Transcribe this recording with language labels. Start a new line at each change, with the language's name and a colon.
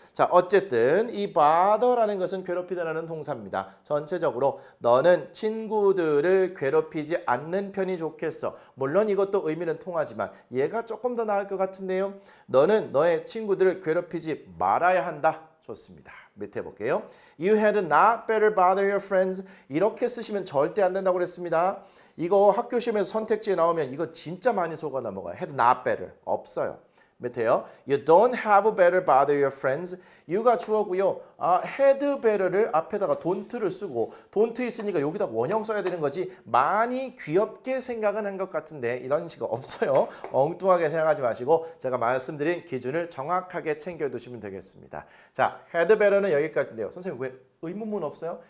Korean: 자, 어쨌든 이 bother라는 것은 괴롭히다라는 동사입니다. 전체적으로 너는 친구들을 괴롭히지 않는 편이 좋겠어. 물론 이것도 의미는 통하지만 얘가 조금 더 나을 것 같은데요. 너는 너의 친구들을 괴롭히지 말아야 한다. 좋습니다. 밑에 볼게요.
English: You had not better bother your friends.
Korean: 이렇게 쓰시면 절대 안 된다고 그랬습니다. 이거 학교 시험에서 선택지에 나오면 이거 진짜 많이 속아 넘어가요. had not better. 없어요. 밑에요.
English: You don't have better bother your friends.
Korean: you가 주어고요. had better를 앞에다가 don't를 쓰고 don't 있으니까 여기다 원형 써야 되는 거지. 많이 귀엽게 생각은 한 것 같은데 이런 식은 없어요. 엉뚱하게 생각하지 마시고 제가 말씀드린 기준을 정확하게 챙겨두시면 되겠습니다. 자, had better는 여기까지인데요. 선생님 왜 의문문 없어요?